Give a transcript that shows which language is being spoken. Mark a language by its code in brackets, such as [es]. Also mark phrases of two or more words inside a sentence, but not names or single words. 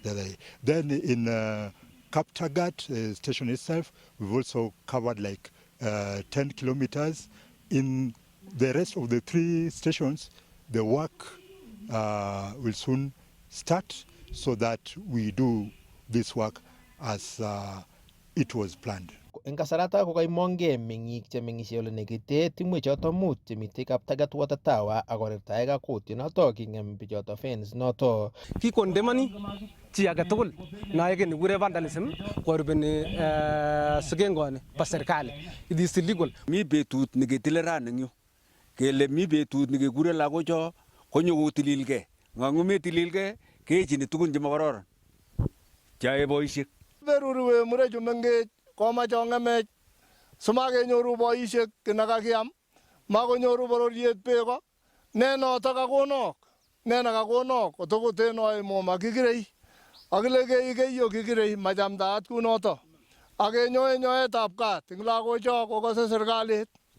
[en] Then in Kaptagat station itself, we've also covered like 10 kilometers. In the rest of the 3 stations, the work will soon start so that we do this work as it was planned. [kln] Eng kasarata ko kaimong'e meng'ik chemeng'isie ole nekite timwek choto 5 chemitei Kaptagat Water Tower akorirtae kakwoutyonoto king'em bichoto fence noto. Kikondemani chi age tugul naeke nekure vandalism korubeni sigengoni bo serikali. [en] It is illegal. [kln] Mi betut neketile ran eng yu kele mi betut nekekure lagocho konyo kotililgei. Ng'angu metililgei keechini tugun chemakororon chae boisiek. Beruriwe murechu mengech komache ong'emech simakenyoru boisiek kinakakiam makonyoru bororiet beko ne noto kakonok ne nakakonok kotokotenoi moma kikirei akile keiyo kikirei machamdaat kunoto akenyoe nyoetab kat eng lagocho kokose serikalit.